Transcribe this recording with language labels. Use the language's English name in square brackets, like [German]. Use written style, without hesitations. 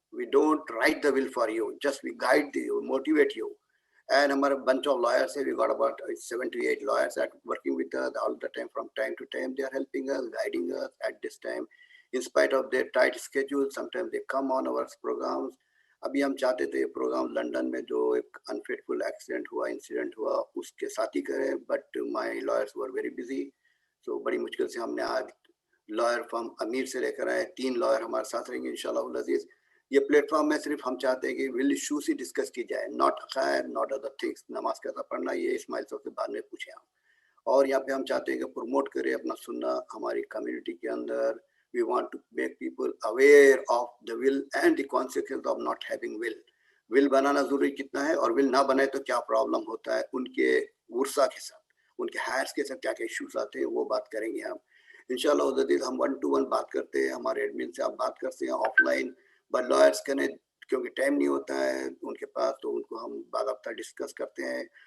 [English] We don't write the will for you. Just we guide you, motivate you. And हमारे bunch of lawyers here, we got about 7 to 8 lawyers that working with us all the time. From time to time, they are helping us, guiding us at this time. In spite of their tight schedule, sometimes they come on our programs. [Hindi] अभी हम चाहते थे programme London में जो एक अनफेटफुल accident हुआ, incident हुआ, उसके साथ ही करें, [English] But my lawyers were very busy. [Hindi] सो बड़ी मुश्किल से हमने आज लॉयर फर्म अमीर से लेकर आए. 3 लॉयर हमारे साथ रहेंगे इंशाल्लाह अज़ीज़. ये प्लेटफॉर्म में सिर्फ हम चाहते हैं कि विल इशूज ही डिस्कस की जाए, नॉट अकायद, [English] Not other things. [Hindi] नमाज कैसा पढ़ना, ये इस्माइल साहब से बाद में पूछे हम. और यहाँ पे हम चाहते हैं कि प्रमोट करें अपना सुन्ना हमारी कम्युनिटी के अंदर. [English] We want to make people aware of the will and the consequences of not having will. [Hindi] Will बनाना जरूरी कितना है और will ना बनाए तो क्या प्रॉब्लम होता है, उनके वर्सा के साथ, उनके हायर्स के साथ क्या क्या इश्यूज आते हैं, वो बात करेंगे हम इंशाल्लाह. हम 1-to-1 बात करते हैं, हमारे एडमिन से आप बात करते हैं ऑफलाइन, बट लॉयर्स कने क्योंकि टाइम नहीं होता है उनके पास, तो उनको हम बाकायदा डिस्कस करते हैं.